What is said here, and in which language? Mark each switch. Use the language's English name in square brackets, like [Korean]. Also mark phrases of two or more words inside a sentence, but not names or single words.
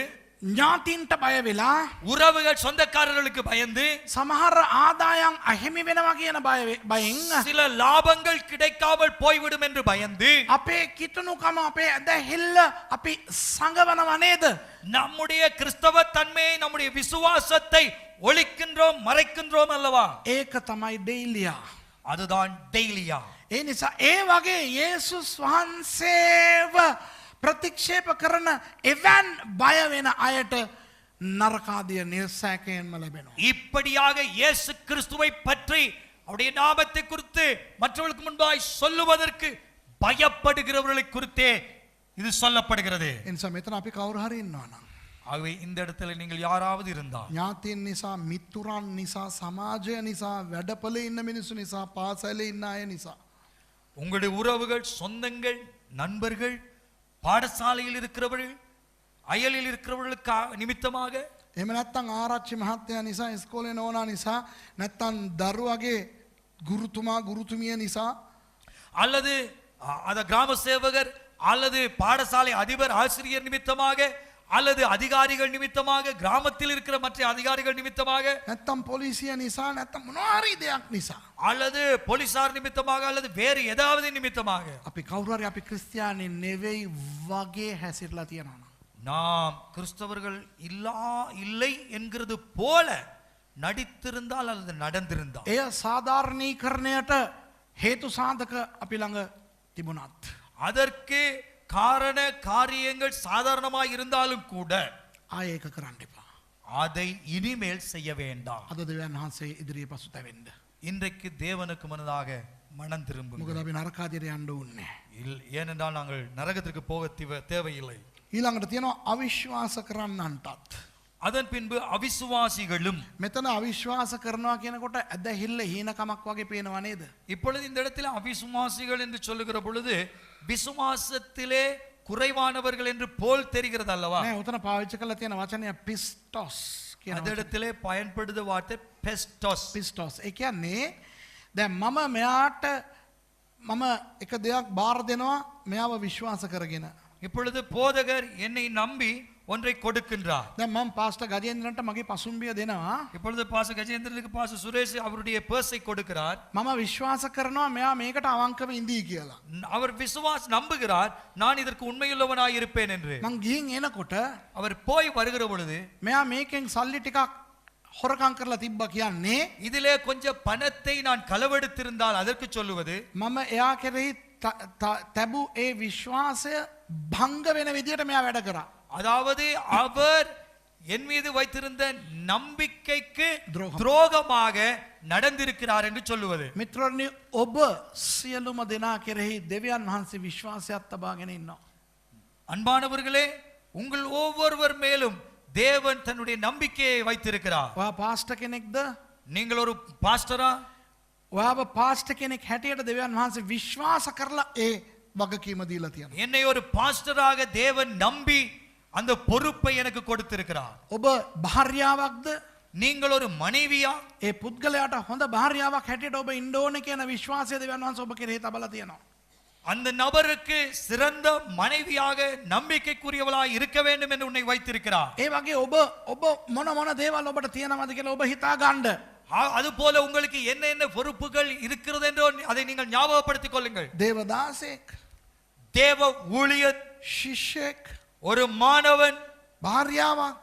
[Sinhala] ඥාතින්ට බය වෙලා [Tamil] உறவுகள் சொந்தக்காரர்களுக்கு பயந்து, [Sinhala] සමහර ආදායම් අහිමි වෙනවා කියන බයෙන් [Tamil] சில லாபங்கள் கிடைக்காமல் போய்விடும் என்று பயந்து, [Sinhala] අපේ කිතුනුකම අපේ ඇදහිල්ල අපි සංගවනව නේද? [Tamil] நம்முடைய கிறிஸ்தவ தன்மையை, நம்முடைய விசுவாசத்தை ஒழிக்கின்றோம், மறைக்கின்றோம் அல்லவா? [Sinhala] ඒක තමයි දෙයිලියා. [Tamil] அதுதான் டெய்லியா. [Sinhala] ඒ නිසා ඒ වගේ යේසුස් වහන්සේව ප්‍රතික්ෂේප කරන එවන් බය වෙන අයට නරකාදිය නිර්සෑකයෙන්ම ලැබෙනවා. [Tamil] இப்படியாக இயேசு கிறிஸ்துவை பற்றி அவருடைய நாமத்தை குறித்து மற்றவர்களுக்கு முன்பாய் சொல்லுவதற்கு பயப்படுகிறவர்களை குறித்தே இது சொல்லப்படுகிறது. [Sinhala] ඒ නිසා මෙතන අපි කවුරු හරි ඉන්නවා නම් [Tamil] ஆகவே இந்த இடத்துல நீங்கள் யாராவது இருந்தால், [Sinhala] ඥාතීන් නිසා, මිතුරන් නිසා, සමාජය නිසා, වැඩපොලේ ඉන්න මිනිස්සු නිසා, පාසලේ ඉන්න අය නිසා, [Tamil] உங்களுடைய உறவுகள், சொந்தங்கள், நண்பர்கள், பாடசாலையில் இருக்கிறவர்கள், அயலில் இருக்கிறவர்களுக்கு நிமித்தமாக, [Sinhala] එහෙම නැත්නම් ආරච්චි මහත්තයා නිසා, ඉස්කෝලේ නෝනා නිසා, නැත්නම් දරුවගේ ගුරුතුමා ගුරුතුමිය නිසා, [Tamil] அல்லது அந்த கிராம சேவகர் அல்லது பாடசாலை அதிபர் ஆசிரியர் நிமித்தமாக, அல்லது அதிகாரிகள் நிமித்தமாக, கிராமத்தில் இருக்கிற மற்ற அதிகாரிகள் நிமித்தமாக, [Sinhala] නැත්නම් පොලිසිය නිසා, නැත්නම් මොනවා හරි දෙයක් නිසා, [Tamil] அல்லது போலீசார் நிமித்தமாக, அல்லது வேறு ஏதாவது நிமித்தமாக [Sinhala] අපි කවුරු හරි අපි ක්‍රිස්තියානි නෙවෙයි වගේ හැසිරලා තියෙනවා. [Tamil] நாம் கிறிஸ்தவர்கள் இல்லை என்கிறது போல நடித்திருந்தால் அல்லது நடந்திருந்தால், [Sinhala] එය සාධාරණීකරණයට හේතු සාධක අපි ළඟ තිබුණත්, [Tamil] அதற்கு காரண காரியங்கள் சாதாரணமாய் இருந்தாலும் கூட [Sinhala] ආයේ ඒක කරන්න එපා. [Tamil] அதை இனிமேல் செய்ய வேண்டாம். [Sinhala] අද දෙවියන් වහන්සේ ඉදිරියේ පසුතැවෙන්න. [Tamil] இன்றைக்கு தேவனுக்கு முன்னதாக மனம் திரும்புங்கள். [Sinhala] මොකද අපි නරකාදියට යන්න ඕනේ. [Tamil] ஏனென்றால் நாங்கள் நரகத்திற்கு போக தேவையில்லை. [Sinhala] ඊළඟට තියෙනවා අවිශ්වාස කරන්නන්ටත්. [Tamil] அதன் பின்பு அவிசுவாசிகளும். [Sinhala] මෙතන අවිශ්වාස කරනවා කියනකොට ඇදහිල්ල හීනකමක් වගේ පේනවා නේද? [Tamil] இப்பொழுது இந்த இடத்தில் அவிசுவாசிகள் என்று சொல்லுகிற பொழுது விசுவாசத்திலே குறைவானவர்கள் என்று போல் தெரிகிறது அல்லவா? [Sinhala] නෑ, උතන පාවිච්චි කරලා තියෙන වචනය පිස්ටොස් කියන [Tamil] அந்த இடத்திலே பயன்படுத்த வார்த்தை பெஸ்டோஸ். [Sinhala] පිස්ටොස්. ඒ කියන්නේ දැන් මම මෙයාට මම එක දෙයක් බාර දෙනවා මෙයාව විශ්වාස කරගෙන. [Tamil] இப்பொழுது போதகர் என்னை நம்பி ஒன்றை கொடுக்கின்றார். [Sinhala] දැන් මම පාස්ටර් ගජේන්ද්‍රන්ට මගේ පසුම්බිය දෙනවා. [Tamil] இப்பொழுது பாஸ்டர் கஜேந்திரனுக்கு பாஸ்டர் சுரேஷ் அவருடைய பர்ஸை கொடுக்கிறார். [Sinhala] මම විශ්වාස කරනවා මෙයා මේකට අවංකව ඉඳී කියලා. [Tamil] அவர் நம்புகிறார் நான் இதற்கு உண்மையுள்ளவனாய் இருப்பேன் என்று. [Sinhala] මං ගිහින් එනකොට [Tamil] அவர் போய் வருகிற பொழுது [Sinhala] මෙයා මේකෙන් සල්ලි ටිකක් හොරකම් කරලා තිබ්බා කියන්නේ [Tamil] இதிலே கொஞ்சம் பணத்தை நான் களவெடுத்திருந்தால் அதற்கு சொல்லுவது [Sinhala] මම එයා කෙරෙහි තැබූ ඒ විශ්වාසය භංග වෙන විදියට මෙයා වැඩ කරා. [Tamil] அதாவது அவர் என் மீது வைத்திருந்த நம்பிக்கைக்கு துரோகமாக நடந்திருக்கிறார் என்று சொல்லுவது. [Sinhala] මිත්‍රෝනි ඔබ සියලුම දෙනා කෙරෙහි දෙවියන් වහන්සේ විශ්වාසයක් තබාගෙන ඉන්නවා. [Tamil] அன்பானவர்களே, உங்கள் ஒவ்வொருவர் மேலும் தேவன் தன்னுடைய நம்பிக்கையை வைத்திருக்கிறார். [Sinhala] ඔයා පාස්ටර් කෙනෙක්ද? [Tamil] நீங்கள் ஒரு பாஸ்டரா? [Sinhala] ඔයාව පාස්ටර් කෙනෙක් හැටියට දෙවියන් වහන්සේ විශ්වාස කරලා ඒ වගකීම දීලා තියෙනවා. [Tamil] என்னை ஒரு பாஸ்டராக தேவன் நம்பி அந்த பொறுப்பை எனக்கு கொடுத்திருக்கிறார். [Sinhala] ඔබ භාර්යාවක්ද? [Tamil] நீங்கள் ஒரு மனைவியா? [Sinhala] ඒ පුද්ගලයාට හොඳ භාර්යාවක් හැටියට ඔබ ඉන්න ඕනේ කියන විශ්වාසය දෙවියන් වහන්සේ ඔබ කෙරෙහි තබලා තියෙනවා. [Tamil] அந்த நபருக்கு சிறந்த மனைவியாக நம்பிக்கைக்குரியவளாய் இருக்க வேண்டும் என்று உன்னை வைத்திருக்கிறார். [Sinhala] ඒ වගේ ඔබ මොන දේවල් ඔබට තියෙනවද කියලා ඔබ හිතා ගන්න. [Tamil] அது போல உங்களுக்கு என்ன பொறுப்புகள் இருக்கிறது என்று அதை நீங்கள் ஞாபகப்படுத்திக் கொள்ளுங்கள். [Sinhala] දේවදාසෙක්, [Tamil] தேவ ஊழியர், [Sinhala] ශිෂ්‍යෙක්, [Tamil] ஒரு மாணவன், [Sinhala] භාර්යාවක්,